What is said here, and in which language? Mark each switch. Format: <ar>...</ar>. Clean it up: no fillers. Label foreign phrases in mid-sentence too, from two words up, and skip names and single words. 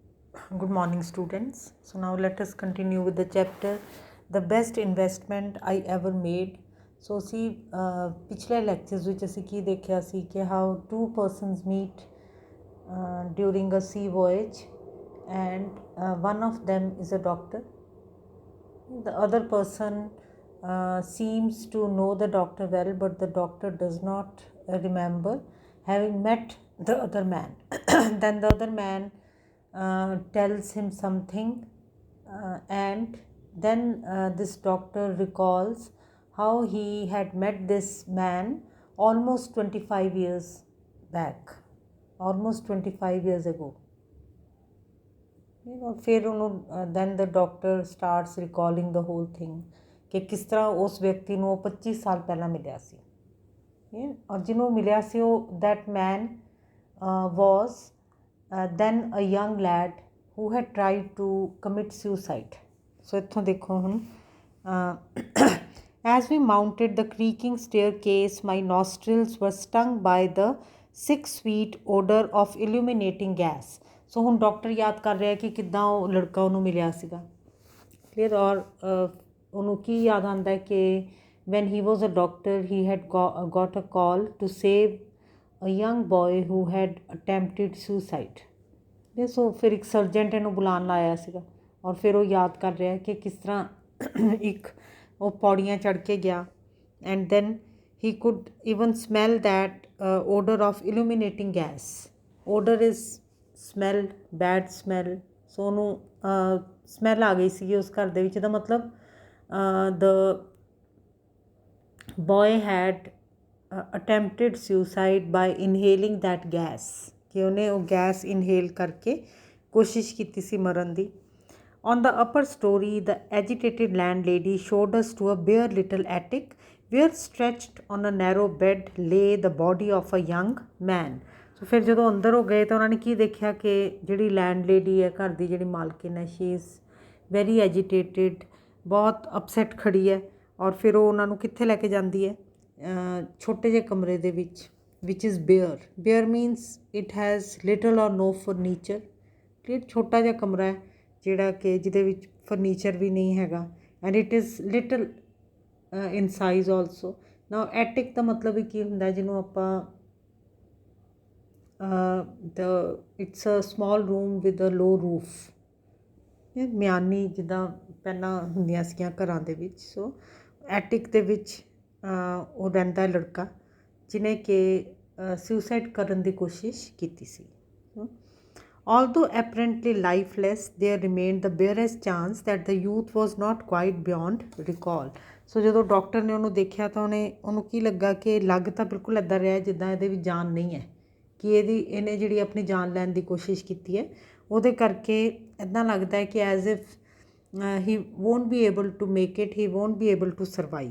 <en>Good morning, students. So now let us continue with the chapter The Best Investment I Ever Made. So see,</en> <pa>पिछले lectures ਵਿੱਚ ਅਸੀਂ ਕੀ ਦੇਖਿਆ ਸੀ ਕਿ</pa> <en>how two persons meet during a sea voyage and one of them is a doctor. The other person seems to know the doctor well, but the doctor does not remember having met the other man. Then the other man tells him something, and then this doctor recalls how he had met this man almost 25 years back, almost 25 years ago.</en> <pa>फिर ਉਹਨੂੰ</pa> <en>then the doctor starts recalling the whole thing</en> <pa>ਕਿ ਕਿਸ ਤਰ੍ਹਾਂ ਉਸ ਵਿਅਕਤੀ ਨੂੰ ਉਹ 25 ਸਾਲ ਪਹਿਲਾਂ ਮਿਲਿਆ ਸੀ ਔਰ ਜਿਹਨੂੰ ਮਿਲਿਆ ਸੀ ਉਹ</pa> <en>that man was then a young lad who had tried to commit suicide. So</en> <pa>ਇੱਥੋਂ ਦੇਖੋ ਹੁਣ</pa> <en>as we mounted the creaking staircase, my nostrils were stung by the sick sweet odor of illuminating gas.</en> <pa>ਸੋ ਹੁਣ ਡਾਕਟਰ ਯਾਦ ਕਰ ਰਿਹਾ ਕਿ ਕਿੱਦਾਂ ਉਹ ਲੜਕਾ ਉਹਨੂੰ ਮਿਲਿਆ ਸੀਗਾ ਕਲੀਅਰ ਔਰ ਉਹਨੂੰ ਕੀ ਯਾਦ ਆਉਂਦਾ ਕਿ</pa> <en>when he was a doctor he had got a call to save a young boy who had attempted suicide.</en> <pa>ਸੋ ਫਿਰ ਇੱਕ ਸਰਜੈਂਟ ਇਹਨੂੰ ਬੁਲਾਉਣ ਆਇਆ ਸੀਗਾ ਔਰ ਫਿਰ ਉਹ ਯਾਦ ਕਰ ਰਿਹਾ ਕਿ ਕਿਸ ਤਰ੍ਹਾਂ ਇੱਕ ਉਹ ਪੌੜੀਆਂ ਚੜ੍ਹ ਕੇ ਗਿਆ</pa> <en>and then he could even smell that odor of illuminating gas. Odor is smell, bad smell.</en> <pa>ਸੋ ਉਹਨੂੰ ਸਮੈਲ ਆ ਗਈ ਸੀਗੀ ਉਸ ਘਰ ਦੇ ਵਿੱਚ ਦਾ ਮਤਲਬ</pa> <en>the boy had attempted suicide by inhaling that gas.</en> <pa>ਕਿ ਉਹਨੇ ਉਹ</pa> <en>gas inhale</en> <pa>ਕਰਕੇ ਕੋਸ਼ਿਸ਼ ਕੀਤੀ ਸੀ ਮਰਨ ਦੀ.</pa> <en>On the upper story, the agitated landlady showed us to a bare little attic where stretched on a narrow bed lay the body of a young man.</en> <pa>ਸੋ ਫਿਰ ਜਦੋਂ ਅੰਦਰ ਹੋ ਗਏ ਤਾਂ ਉਹਨਾਂ ਨੇ ਕੀ ਦੇਖਿਆ ਕਿ ਜਿਹੜੀ ਲੈਂਡਲੇਡੀ ਹੈ ਘਰ ਦੀ ਜਿਹੜੀ ਮਾਲਕਿਨ ਹੈ</pa> <en>she is very agitated</en> <pa>ਬਹੁਤ ਅਪਸੈਟ ਖੜੀ ਹੈ ਔਰ ਫਿਰ ਉਹ ਉਹਨਾਂ ਨੂੰ ਕਿੱਥੇ ਲੈ ਕੇ ਜਾਂਦੀ ਹੈ ਛੋਟੇ ਜਿਹੇ ਕਮਰੇ ਦੇ ਵਿੱਚ</pa> <en>which is bare. Bare means it has little or no furniture.</en> <pa>ਕਲੀਅਰ ਛੋਟਾ ਜਿਹਾ ਕਮਰਾ ਹੈ ਜਿਹੜਾ ਕਿ ਜਿਹਦੇ ਵਿੱਚ ਫਰਨੀਚਰ ਵੀ ਨਹੀਂ ਹੈਗਾ</pa> <en>and it is little in size also. now attic</en> <pa>ਦਾ ਮਤਲਬ ਵੀ ਕੀ ਹੁੰਦਾ ਜਿਹਨੂੰ ਆਪਾਂ</pa> <en>it's a small room with a low roof.</en> <pa>ਮਿਆਨੀ ਜਿੱਦਾਂ ਪਹਿਲਾਂ ਹੁੰਦੀਆਂ ਸੀਗੀਆਂ ਘਰਾਂ ਦੇ ਵਿੱਚ. ਸੋ ਐਟਿਕ ਦੇ ਵਿੱਚ ਉਹ ਰਹਿੰਦਾ ਲੜਕਾ ਜਿਹਨੇ ਕਿ ਸੁਸਾਈਡ ਕਰਨ ਦੀ ਕੋਸ਼ਿਸ਼ ਕੀਤੀ ਸੀ.</pa> <en>Although apparently lifeless, there remained the barest chance that the youth was not quite beyond recall.</en> <pa>ਸੋ ਜਦੋਂ ਡਾਕਟਰ ਨੇ ਉਹਨੂੰ ਦੇਖਿਆ ਤਾਂ ਉਹਨੂੰ ਕੀ ਲੱਗਾ ਕਿ ਲੱਗ ਤਾਂ ਬਿਲਕੁਲ ਇੱਦਾਂ ਰਿਹਾ ਜਿੱਦਾਂ ਇਹਦੇ ਵਿੱਚ ਜਾਨ ਨਹੀਂ ਹੈ ਕਿ ਇਹਨੇ ਜਿਹੜੀ ਆਪਣੀ ਜਾਨ ਲੈਣ ਦੀ ਕੋਸ਼ਿਸ਼ ਕੀਤੀ ਹੈ ਉਹਦੇ ਕਰਕੇ ਇੱਦਾਂ ਲੱਗਦਾ ਹੈ ਕਿ</pa> <en>as if he won't be able to make it, he won't be able to survive.</en>